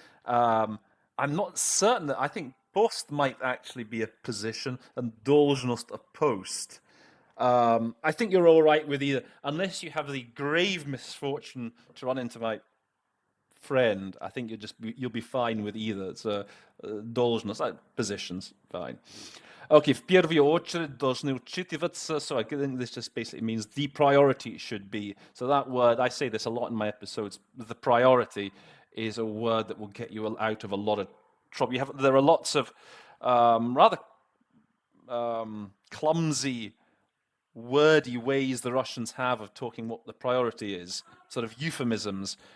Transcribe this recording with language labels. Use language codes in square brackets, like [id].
[en] I'm not certain that I think post might actually be a position and должность a post. I think you're all right with either, unless you have the grave misfortune to run into my friend. I think you'll be fine with either. It's должность, positions, fine. [ru] Okay, в первую очередь должны учитываться. [en] So I think this just basically means the priority should be. So that word, I say this a lot in my episodes. The priority is a word that will get you out of a lot of trouble. There are lots of rather clumsy, wordy ways the Russians have of talking what the priority is, sort of euphemisms.